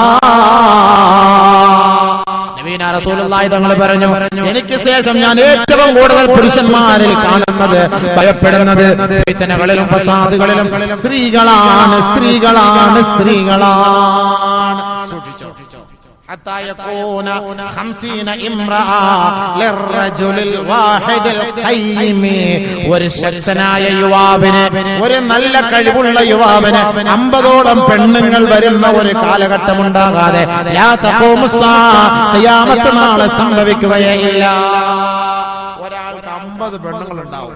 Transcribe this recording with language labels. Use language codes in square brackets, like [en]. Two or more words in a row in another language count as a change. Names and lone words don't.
[ml] നബീന റസൂലുള്ളാഹി തങ്ങൾ പറഞ്ഞു, എനിക്ക് ശേഷം ഞാൻ ഏറ്റവും കൂടുതൽ പുരുഷന്മാരിൽ കാണുന്നത്, ഭയപ്പെടുന്നത് ഫിത്നകളിലും ഫസാദുകളിലും സ്ത്രീകളാണ്. സൂക്ഷിച്ചോ. [ar] حتى يكون 50 امرأة للرجل الواحد القيم. [ml] ഒരു ശക്തനായ യുവാവിന്, ഒരു നല്ല കഴിവുള്ള യുവാവിന് 50ഓളം പെണ്ണുങ്ങൾ വരുന്ന ഒരു കാലഘട്ടം ഉണ്ടാകാതെ [ar] لا تقوم الساعة, [ml] ഖിയാമത്ത് നാളെ സംഭവിക്കുകയില്ല. ഒരാൾക്ക് 50 പെണ്ണുങ്ങൾ ഉണ്ടാവും.